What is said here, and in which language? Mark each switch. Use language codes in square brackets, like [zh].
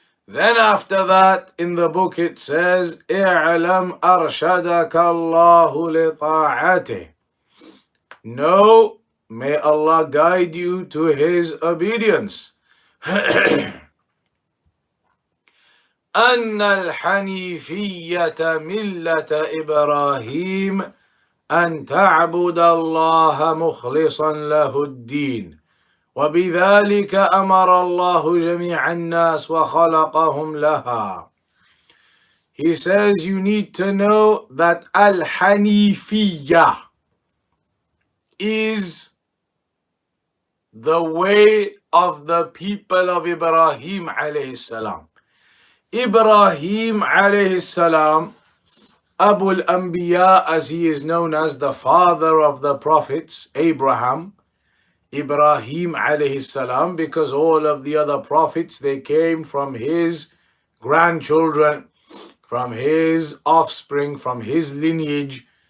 [en] Then after that, in the book it says, [ar] اعلم أرشدك الله لطاعته. [en] Know, may Allah guide you to His obedience. [ar] أن الحنيفية ملة إبراهيم أن تعبد الله مخلصا له الدين وبذلك أمر الله جميع الناس وخلقهم لها. [en] He says you need to know that Al-Hanifiyya is the way of the people of Ibrahim alayhi salam. Ibrahim alayhi salam, Abu al-Anbiya, as he is known as, the father of the prophets, Abraham, Ibrahim alayhi salam, because all of the other prophets, they came from his grandchildren, from his offspring, from his lineage.